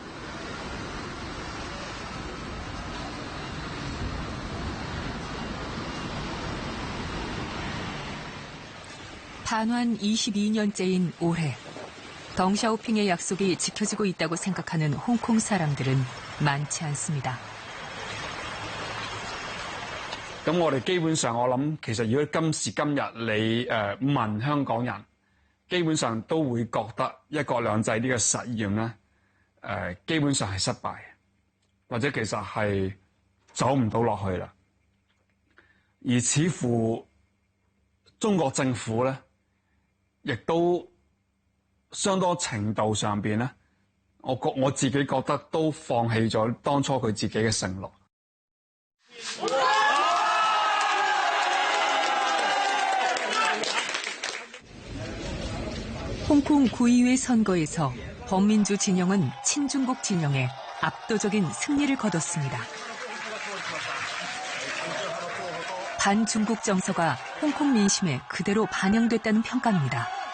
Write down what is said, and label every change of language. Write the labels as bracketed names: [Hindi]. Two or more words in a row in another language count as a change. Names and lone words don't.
[Korean] 반환 22년째인 올해 덩 샤오핑의 약속이 지켜지고 있다고 생각하는 홍콩 사람들은 많지 않습니다. [Cantonese] 咁我哋基本上我諗，其實如果今時今日你問香港人，基本上都會覺得一國兩制呢個實驗咧，基本上係失敗，或者其實係走唔到落去啦。而似乎中國政府咧，亦都相當程度上邊咧，我自己覺得都放棄咗當初佢自己嘅承諾。 [Korean] 홍콩 구의회 선거에서 범민주 진영은 친중국 진영에 압도적인 승리를 거뒀습니다. 반중국 정서가 홍콩 민심에 그대로 반영됐다는 평가입니다.